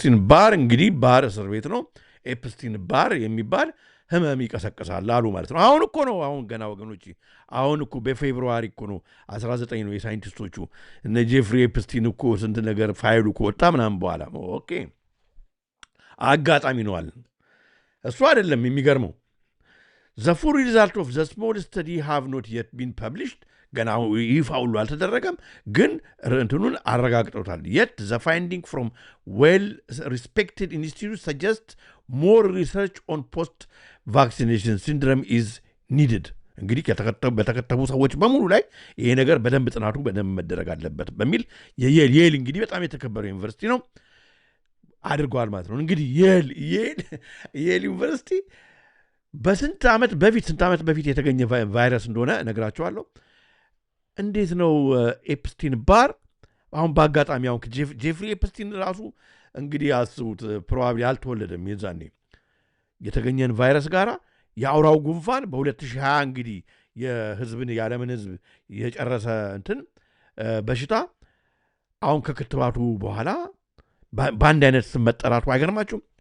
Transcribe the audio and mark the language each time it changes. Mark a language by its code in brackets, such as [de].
[am] ባር እንግዲህ ባር እስር ቤት ነው። ኤፕስቲን ባር የሚባል ህመም ይቀሰቅሳል አሉ ማለት ነው። አሁን እኮ ነው ገና ወገኖች፣ አሁን እኮ በፌብሩዋሪ እኮ ነው 19 ነው የሳይንቲስቶቹ እነ ጄፍሪ ኤፕስቲን እኮ ስንት ነገር ፋይሉ እኮ ወጣ ምናምን በኋላ ኦኬ አጋጣሚ ነው አለ። እሱ አይደለም የሚገርመው። [en] The full result of the small study have not yet been published. [am] ገና ይፋ ሁሉ አልተደረገም፣ ግን እንትኑን አረጋግጠውታል። [en] Yet the finding from well-respected institutes suggest more research on post-vaccination syndrome is needed. [am] እንግዲህ በተከተቡ ሰዎች በሙሉ ላይ ይሄ ነገር በደንብ ጥናቱ በደንብ መደረግ አለበት በሚል የየል እንግዲህ በጣም የተከበረው ዩኒቨርሲቲ ነው አድርገዋል ማለት ነው። እንግዲህ የል ዩኒቨርሲቲ በስንት ዓመት በፊት የተገኘ ቫይረስ እንደሆነ ነግራቸዋለሁ። እንዴት ነው ኤፕስቲን ባር አሁን በአጋጣሚ አሁን ጄፍሪ ኤፕስቲን ራሱ እንግዲህ አስቡት ፕሮባብሊ አልተወለደም የዛኔ የተገኘን ቫይረስ ጋራ የአውራው ጉንፋን በ2020 እንግዲህ የዓለምን ህዝብ የጨረሰ እንትን በሽታ አሁን ከክትባቱ በኋላ በአንድ አይነት ስም መጠራቱ አይገርማችሁም?